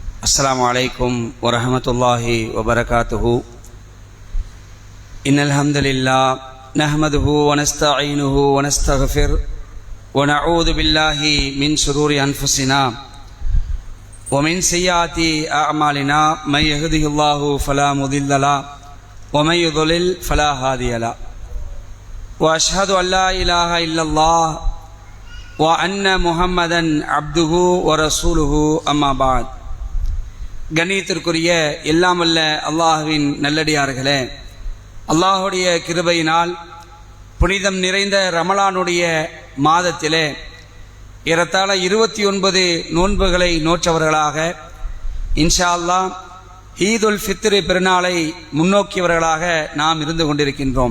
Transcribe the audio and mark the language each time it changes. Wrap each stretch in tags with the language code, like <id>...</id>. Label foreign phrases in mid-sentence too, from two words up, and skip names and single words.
<ar>السلام عليكم ورحمة الله وبركاته. إن الحمد لله نحمده ونستعينه ونستغفر ونعوذ بالله من شرور أنفسنا ومن سيئات أعمالنا من يهده الله فلا مضل له ومن يضلل فلا هادي له وأشهد أن لا إله إلا الله وأن محمدا عبده ورسوله أما بعد.</ar> <ta>கண்ணியத்திற்குரிய எல்லாமல்ல அல்லாஹ்வின் நல்லடியார்களே, அல்லாஹுடைய கிருபையினால் புனிதம் நிறைந்த ரமலானுடைய மாதத்திலே ஏறத்தாழ 29 நோன்புகளை நோற்றவர்களாக</ta> <ar>إن شاء الله</ar> <ta>ஈதுல் ஃபித்ர் பெருநாளை முன்னோக்கியவர்களாக நாம் இருந்து கொண்டிருக்கின்றோம்.</ta>